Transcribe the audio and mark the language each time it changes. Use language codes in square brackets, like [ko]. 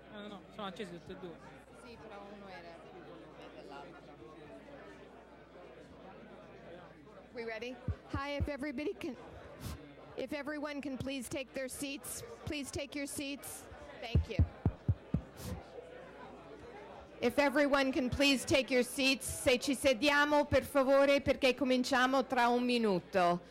[it] No, sono accesi tutti e due. Sì, però uno era più volume dell'altro. [en] We ready? Hi, if everyone can please take their seats, please take your seats. Thank you. If everyone can please take your seats, [it] se ci sediamo per favore perché cominciamo tra un minuto.